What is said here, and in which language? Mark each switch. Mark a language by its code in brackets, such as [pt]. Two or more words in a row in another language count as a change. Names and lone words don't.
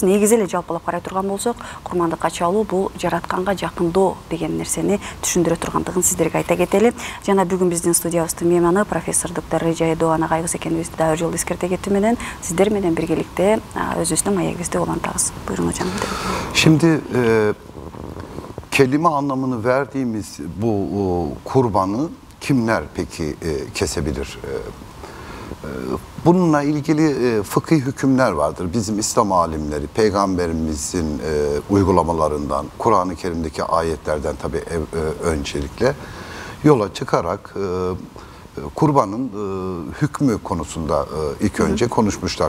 [ky] Негизи эле жалпылап карай турган болсок, курмандыкка чалуу бул жаратканга жакындоо деген нерсени түшүндүрө тургандыгын сиздерге айта кетели. Жана бүгүн биздин студиябыздын мейманы профессор доктор Режа Эдуан агайыбыз экенибизди дагы бир жолу эскерте кетүү менен сиздер менен биргеликте өзүбүздүн маегибизди улантабыз. Буйруңуз жаным. [tr] Şimdi kelime anlamını verdiğimiz bu kurbanı kimler peki kesebilir? Bununla ilgili fıkhi hükümler vardır. Bizim İslam alimleri, Peygamberimizin uygulamalarından, Kur'an-ı Kerim'deki ayetlerden tabii öncelikle yola çıkarak kurbanın hükmü konusunda ilk önce konuşmuşlar.